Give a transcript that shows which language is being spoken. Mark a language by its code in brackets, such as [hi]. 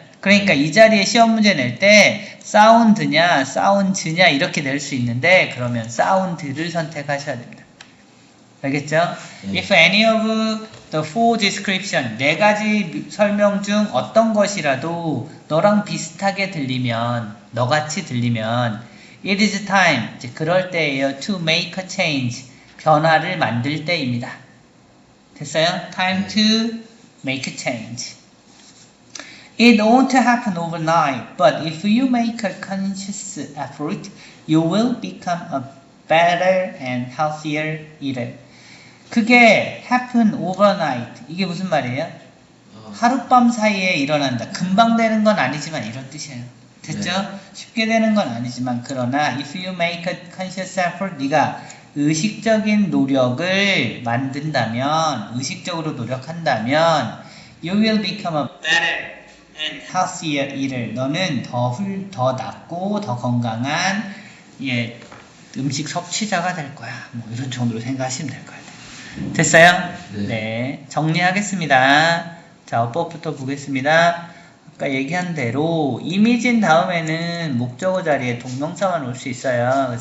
[ko] 그러니까 이 자리에 시험 문제 낼 때 사운드냐 사운드냐 이렇게 낼 수 있는데 그러면 사운드를 선택하셔야 됩니다. 알겠죠? [en] If any of the four description, [ko] 네 가지 설명 중 어떤 것이라도 너랑 비슷하게 들리면, 너같이 들리면 it is time, 이제 그럴 때예요. [en] to make a change, [ko] 변화를 만들 때입니다. 됐어요? [en] time to make a change. It won't happen overnight, but if you make a conscious effort, you will become a better and healthier eater. [ko] 그게 [en] happen overnight. [ko] 이게 무슨 말이에요? 하룻밤 사이에 일어난다. 금방 되는 건 아니지만 이런 뜻이에요. 됐죠? 네. 쉽게 되는 건 아니지만 그러나 [en] if you make a conscious effort, [ko] 네가 의식적인 노력을 만든다면, 의식적으로 노력한다면 [en] you will become a better and healthier eater. [ko] 너는 더 낫고 더 건강한 음식 섭취자가 될 거야. 뭐 이런 정도로 생각하시면 될 거예요. 됐어요? 네. 네. 정리하겠습니다. 자, 어법부터 보겠습니다. 아까 얘기한 대로 이미지인 다음에는 목적어 자리에 동명사만 올 수 있어요.